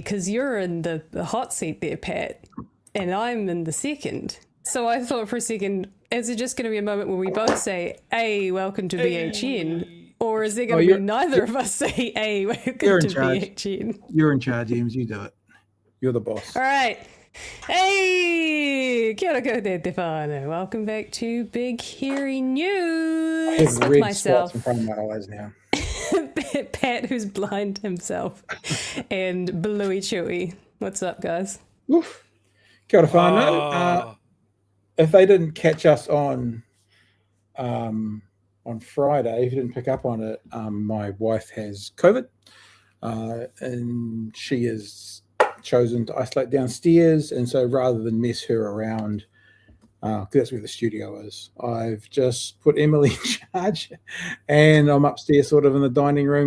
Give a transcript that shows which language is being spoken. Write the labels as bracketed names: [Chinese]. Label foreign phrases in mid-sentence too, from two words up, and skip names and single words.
[English] Because you're in the hot seat there, Pat, and I'm in the second. So I thought for a second, is it just going to be a moment where we both say, A, welcome to BHN? Or is there going to be neither of us say, A, welcome You're in to charge. BHN? You're in charge, Eames. You do it. You're the boss. All right. [Māori] Hey, kia ora koutou te whānau. [English] Welcome back to Big Hairy I News have with red spots myself, in front of my eyes now. Pat, who's blind himself, and Bluey Chewy. What's up, guys? Oof. [Māori] Kia ora whānau. [English] If they didn't catch us on Friday, if you didn't pick up on it, my wife has COVID, and she has chosen to isolate downstairs. And so rather than mess her around, 'cause that's where the studio is, I've just put Emily in charge, and I'm upstairs sort of in the dining room.